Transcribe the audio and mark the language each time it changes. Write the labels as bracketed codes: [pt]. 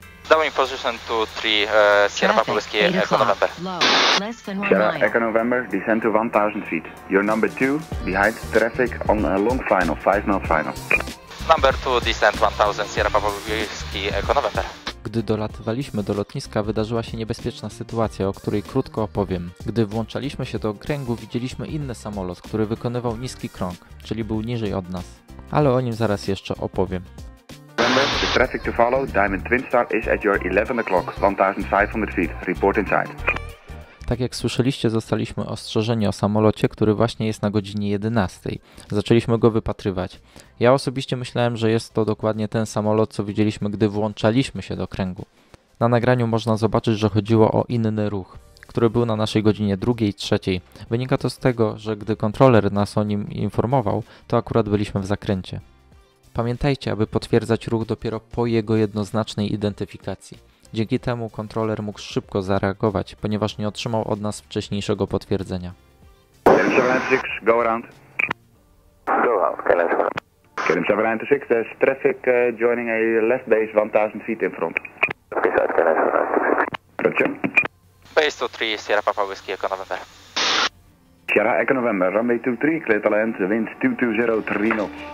[en] Down in position to 3, Sierra Papa Whiskey Echo November. Sierra Echo November, descend to 1000 feet. You're number 2, behind traffic on a long final, 5-mile final. Number 2, descend 1000, Sierra Papa Whiskey Echo November. [pl] Gdy dolatywaliśmy do lotniska, wydarzyła się niebezpieczna sytuacja, o której krótko opowiem. Gdy włączaliśmy się do okręgu, widzieliśmy inny samolot, który wykonywał niski krąg, czyli był niżej od nas. Ale o nim zaraz jeszcze opowiem. [en] Remember, the traffic to follow, Diamond Twin Star is at your 11 o'clock, 1500 feet. Report inside. [pl] Tak jak słyszeliście, zostaliśmy ostrzeżeni o samolocie, który właśnie jest na godzinie 11. Zaczęliśmy go wypatrywać. Ja osobiście myślałem, że jest to dokładnie ten samolot, co widzieliśmy, gdy włączaliśmy się do kręgu. Na nagraniu można zobaczyć, że chodziło o inny ruch, który był na naszej godzinie 2, 3. Wynika to z tego, że gdy kontroler nas o nim informował, to akurat byliśmy w zakręcie. Pamiętajcie, aby potwierdzać ruch dopiero po jego jednoznacznej identyfikacji. Dzięki temu kontroler mógł szybko zareagować, ponieważ nie otrzymał od nas wcześniejszego potwierdzenia. [en] KLM 796, go around. Go around, KLM 796, there's traffic joining a left base 1000 feet in front. Beside KLM 796. Roger. Base to 3, Sierra Papa Whiskey Echo November. Sierra Echo November, runway 23, clear to land, wind 220, 3 knots.